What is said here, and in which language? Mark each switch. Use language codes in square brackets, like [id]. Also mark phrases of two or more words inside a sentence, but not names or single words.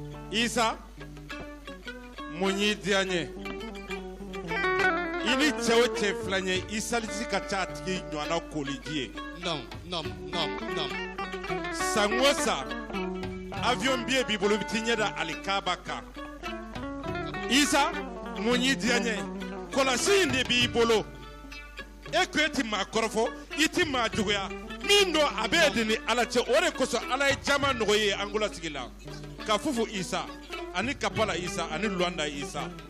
[bm] Isa mun yi diya n ye i ni cɛ o cɛ fila ye i salisi ka ca a tigi ɲɔgɔnna koliji ye. San o san [fr] avion billet [bm] b'i bolo i bɛ t'i ɲɛ da alikaba kan. Isa mun yi diya n ye kɔlɔsi in de b'i bolo e ko e ti maa kɔrɔfɔ i ti maa juguya min don a bɛ de ni ala cɛ o de kosɔn ala ye jama nɔgɔ ye Angola sigi la ka fufu Isa ani Kapala Isa ani Luanda Isa